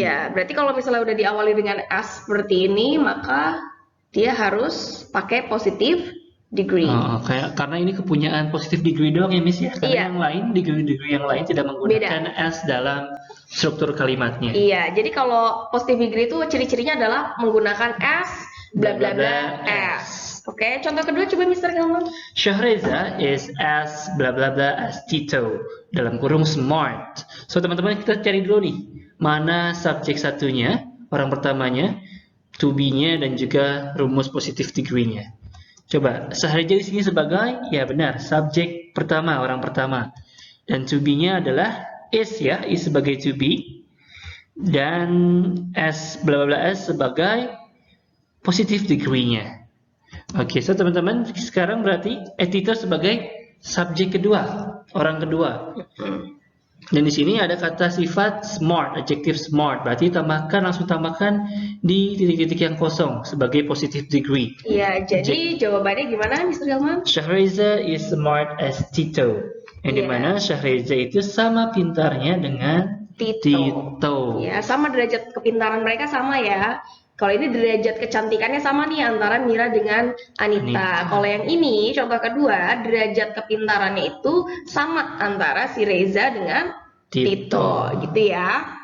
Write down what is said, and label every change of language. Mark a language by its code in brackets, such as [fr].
[id] Iya, berarti kalau misalnya udah diawali dengan S seperti ini, maka dia harus pakai positive degree. Karena ini kepunyaan positive degree doang ya, Miss ya. Karena Iya. yang lain, degree-degree yang lain tidak menggunakan S dalam struktur kalimatnya. Iya, jadi kalau positive degree itu ciri-cirinya adalah menggunakan S, bla bla bla S. Oke, contoh kedua coba Mr. Hilman. [en] Shahreza is as bla bla bla as Tito, [id] dalam kurung [en] smart. [id] So teman-teman, kita cari dulu nih mana subjek satunya, orang pertamanya, to be-nya, dan juga rumus positive degree-nya. Coba, Shahreza di sini sebagai, ya benar, subjek pertama, orang pertama. Dan to be-nya adalah is ya, is sebagai to be. Dan as bla bla bla s sebagai positive degree-nya. Oke, so teman-teman, sekarang berarti Tito sebagai subjek kedua, orang kedua. Dan di sini ada kata sifat smart, adjective smart. Berarti langsung tambahkan di titik-titik yang kosong sebagai positive degree. Iya, jadi jawabannya gimana, Mr. Hilman? [en] Shahreza is smart as Tito. [id] Yang dimana Shahreza itu sama pintarnya dengan Tito. Ya, sama derajat kepintaran mereka sama ya. Kalau ini derajat kecantikannya sama nih antara Mira dengan Anita. Kalau yang ini contoh kedua, derajat kepintarannya itu sama antara si Reza dengan Tito, gitu ya.